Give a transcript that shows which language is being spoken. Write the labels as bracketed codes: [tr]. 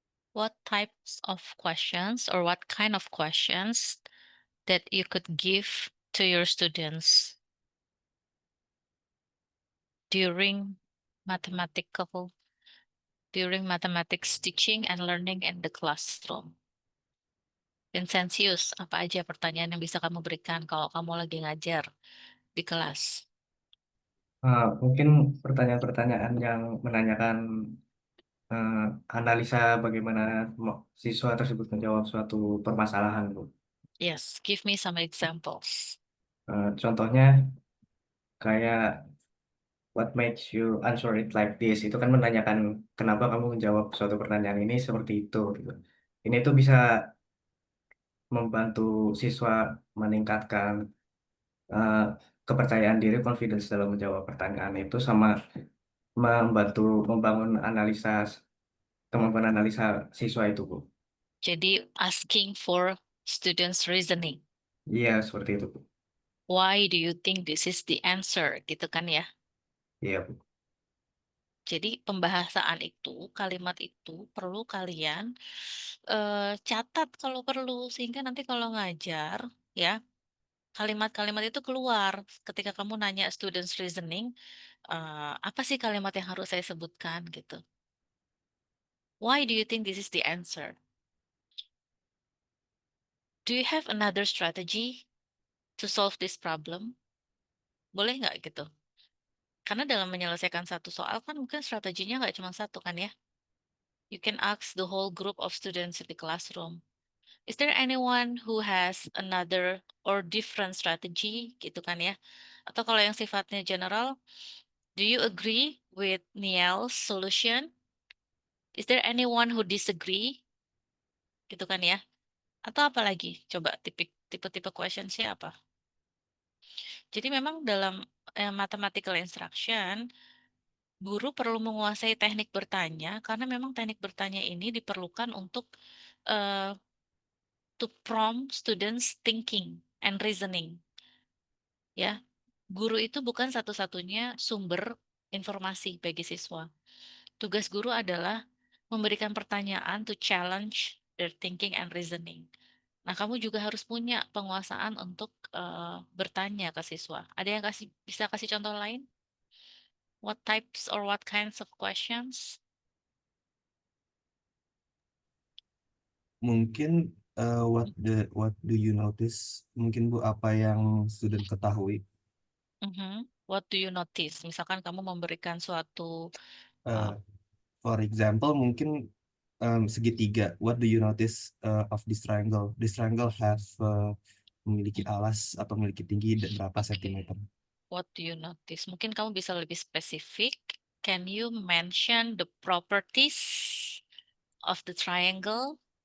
[en] What types of questions or what kind of questions that you could give to your students during mathematical mathematics teaching and learning in the classroom? [id] Vincentius, apa aja pertanyaan yang bisa kamu berikan kalau kamu lagi ngajar di kelas? Mungkin pertanyaan-pertanyaan yang menanyakan analisa bagaimana siswa tersebut menjawab suatu permasalahan, Bu. [en] Yes, give me some examples. [id] Contohnya kayak [en] what makes you answer it like this, [id] itu kan menanyakan kenapa kamu menjawab suatu pertanyaan ini seperti itu, gitu. Ini tuh bisa membantu siswa meningkatkan eh, kepercayaan diri, confidence dalam menjawab pertanyaan itu, sama membantu membangun kemampuan analisa siswa itu, Bu. Jadi [en] asking for students reasoning. [id] Iya, seperti itu, Bu. [en] Why do you think this is the answer? [id] Gitu kan ya. Iya, Bu. Jadi pembahasan itu, kalimat itu perlu kalian catat kalau perlu sehingga nanti kalau ngajar ya kalimat-kalimat itu keluar ketika kamu nanya [en] students reasoning, [id] apa sih kalimat yang harus saya sebutkan gitu. [en] Why do you think this is the answer? Do you have another strategy to solve this problem? [id] Boleh nggak gitu? Karena dalam menyelesaikan satu soal kan mungkin strateginya nggak cuma satu kan ya. [en] You can ask the whole group of students in the classroom. Is there anyone who has another or different strategy [id] gitu kan ya? Atau kalau yang sifatnya [en] general, do you agree with Niel's solution? Is there anyone who disagree? [id] Gitu kan ya? Atau apa lagi? Coba tipe-tipe questions-nya apa? Jadi memang dalam mathematical instruction, guru perlu menguasai teknik bertanya karena memang teknik bertanya ini diperlukan untuk uh, [en] to prompt students thinking and reasoning. [id] Ya, guru itu bukan satu-satunya sumber informasi bagi siswa. Tugas guru adalah memberikan pertanyaan [en] to challenge their thinking and reasoning. [id] Nah, kamu juga harus punya penguasaan untuk bertanya ke siswa. Ada yang bisa kasih contoh lain? [en] What types or what kinds of questions? [id] Mungkin [en] what do you notice? [id] Mungkin Bu, apa yang student ketahui? [en] What do you notice? [id] Misalkan kamu memberikan suatu [en] For example, [id] mungkin segitiga. [en] What do you notice of this triangle? This triangle have [id] memiliki alas atau memiliki tinggi dan berapa sentimeter? [en] What do you notice? [id] Mungkin kamu bisa lebih spesifik. [en] Can you mention the properties of the triangle?